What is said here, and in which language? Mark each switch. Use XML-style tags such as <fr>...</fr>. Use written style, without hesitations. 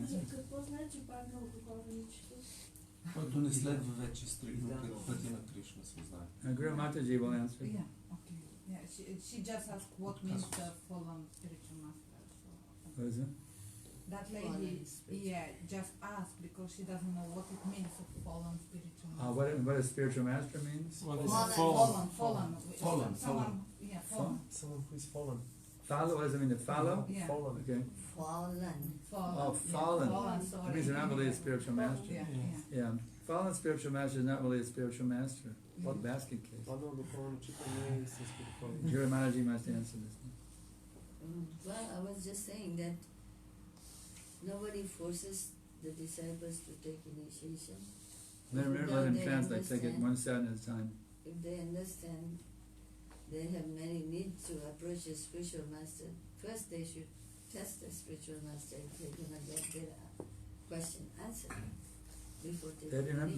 <bg>Какво значи паднал духовен учител? Който не следва вече стрикно пътя на Кришна съзнание.</bg> <en>Guru Mataji will answer. Yeah, okay. Yeah, she just asked what means the fallen spiritual master. So, What is it? that lady, just asked because she doesn't know what it means of fallen spiritual master. What a spiritual master means? What is Fallen. Fallen. Yeah, fallen. Someone who is fallen. Follow, what does it mean to follow? Yeah. Fallen. Okay. Fallen. Oh, fallen. Sorry. It means they're not really a spiritual master. Yeah. Fallen spiritual master is not really a spiritual master. What basket case?</en> <bg>Паднал духовен учител не е истински духовен.</bg> <en>Guru Mataji must answer this. Well, I was just saying that nobody forces the disciples to take initiation. Let him translate, take it one sentence at a time. If they understand they have many needs to approach a spiritual master, first they should test the spiritual master if they're going to get their question answered before taking initiation.</en>